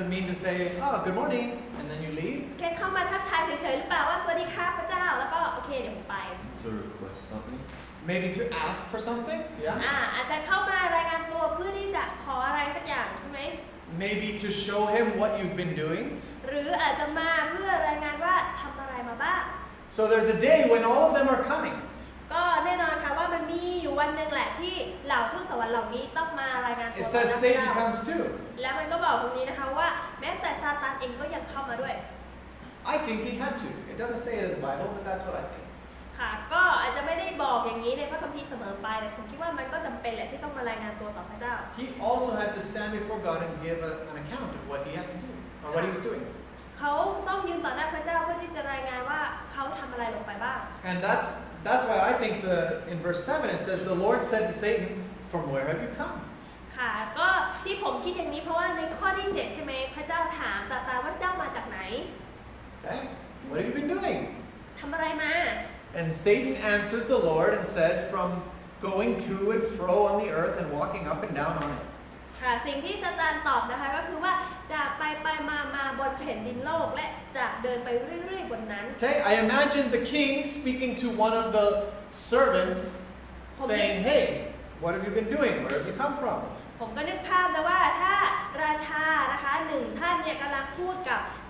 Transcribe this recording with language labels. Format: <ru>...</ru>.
<en>it mean to say, oh, good morning, and then you leave?</en> <th>แค่เข้ามาทักทายเฉยๆหรือเปล่าว่าสวัสดีครับพระเจ้าแล้วก็โอเคเดี๋ยวผมไป</th> <en>To request something? Maybe to ask for something? Yeah.</en> <th>อาจจะเข้ามารายงานตัวเพื่อที่จะขออะไรสักอย่างใช่ไหม</th> <en>Maybe to show him what you've been doing.</en> <th>หรืออาจจะมาเพื่อรายงานว่าทำอะไรมาบ้าง</th> <en>So there's a day when all of them are coming.</en> <th>ก็แน่นอนค่ะว่ามันมีอยู่วันหนึ่งแหละที่เหล่าทูตสวรรค์เหล่านี้ต้องมารายงานตัว</th> <en>It says Satan comes too.</en> <th>แล้วมันก็บอกตรงนี้นะคะว่าแม้แต่ซาตานเองก็ยังเข้ามาด้วย</th> <en>I think he had to. It doesn't say it in the Bible, but that's what I think.</en> <th>ค่ะก็อาจจะไม่ได้บอกอย่างนี้ในพระคัมภีร์เสมอไปแต่ผมคิดว่ามันก็จำเป็นแหละที่ต้องมารายงานตัวต่อพระเจ้า</th> <en>He also had to stand before God and give an account of what he had to do, or what he was doing.</en> <th>เขาต้องยืนต่อหน้าพระเจ้าเพื่อที่จะรายงานว่าเขาทำอะไรลงไปบ้าง</th> <en>And that's why I think in verse 7 it says, the Lord said to Satan, from where have you come?</en> <th>ค่ะก็ที่ผมคิดอย่างนี้เพราะว่าในข้อที่7ใช่ไหมพระเจ้าถามซาตานว่าเจ้ามาจากไหน</th> <en>Okay, what have you been doing?</en> <th>ทำอะไรมา</th> <en>And Satan answers the Lord and says, from going to and fro on the earth and walking up and down on it.</en> <th>ค่ะสิ่งที่ซาตานตอบนะคะก็คือว่าจากไปมาบนแผ่นดินโลกและจากเดินไปเรื่อยๆบนนั้น</th> <en>Okay, I imagine the king speaking to one of the servants saying, hey, what have you been doing? Where have you come from?</en> <th>ผมก็นึกภาพนะว่าถ้าราชานะคะหนึ่งท่านเนี่ยกำลังพูดกับ</th>